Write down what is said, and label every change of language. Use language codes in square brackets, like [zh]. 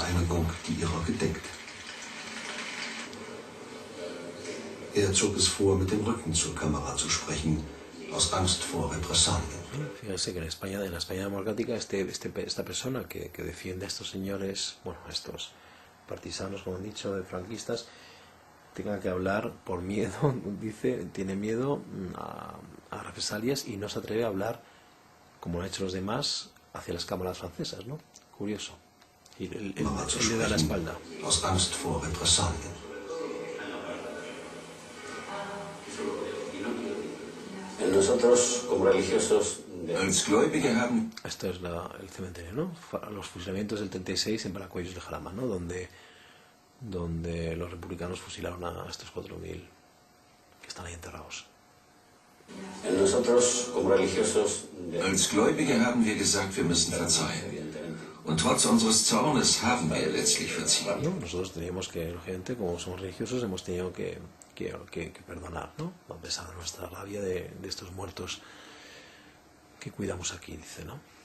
[de] Vereinigung, die ihrer gedenkt. Er zog es vor, mit dem Rücken zur Kamera zu sprechen, aus Angst vor Repressalien. [es] Fíjense que en la España democrática esta persona que defiende a estos señores, bueno, a estos partisanos, como han dicho, de franquistas, tenga que hablar por miedo, dice, tiene miedo a represalias y no se atreve a hablar, como lo han hecho los demás, hacia las cámaras francesas, ¿no? Curioso. Y él le da la espalda. [de] Aus Angst vor Repressalien. [es] Nosotros, como religiosos, [de] Als Gläubige haben [es] Esto es el cementerio, ¿no? Los fusilamientos del 36 en Paracuellos de Jarama, ¿no? Donde los republicanos fusilaron a estos 4.000 que están ahí enterrados. nosotros, como religiosos, [de] Als Gläubige haben wir gesagt, wir müssen verzeihen. Und trotz unseres Zornes haben wir letztlich verziehen. [es] ¿No? Nosotros teníamos que, lógicamente, como somos religiosos, hemos tenido que perdonar, ¿no? A pesar de nuestra rabia de estos muertos que cuidamos aquí, dice, ¿no?